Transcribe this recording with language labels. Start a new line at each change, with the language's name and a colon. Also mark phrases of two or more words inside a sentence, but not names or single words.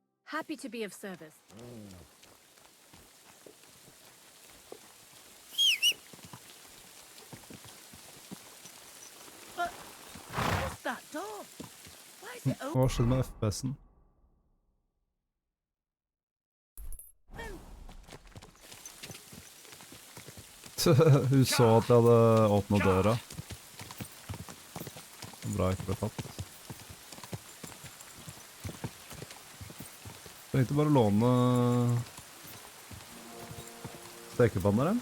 English: Happy to be of service. What's that door? Why is it open?
Norwegian: Hva skjedde med FPS-en? Hun så at jeg hadde åpnet døra. Bra jeg ikke ble tatt. Jeg tenkte bare å låne stekepanner deres.